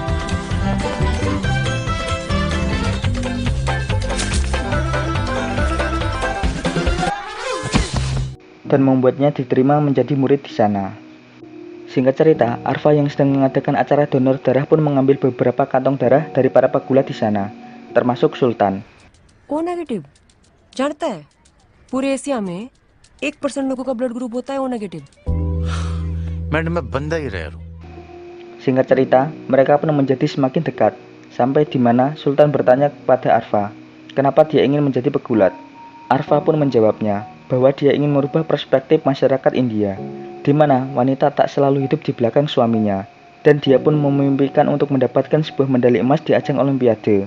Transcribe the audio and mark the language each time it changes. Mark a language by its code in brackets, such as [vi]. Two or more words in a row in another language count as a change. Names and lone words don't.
[id] Dan membuatnya diterima menjadi murid di sana. Singkat cerita, Arfa yang sedang mengadakan acara donor darah pun mengambil beberapa kantong darah dari para pegulat di sana, termasuk Sultan. [en] O negative [hi] जानता है पूरे एशिया में 1% लोगों का [en] blood group [hi] होता है [en] O negative [hi] मैडम मैं बंदा ही रेयर हूँ [id] Singkat cerita, mereka pun menjadi semakin dekat, sampai di mana Sultan bertanya kepada Arfa, kenapa dia ingin menjadi pegulat. Arfa pun menjawabnya, bahwa dia ingin merubah perspektif masyarakat India, di mana wanita tak selalu hidup di belakang suaminya, dan dia pun memimpikan untuk mendapatkan sebuah medali emas di ajang Olimpiade.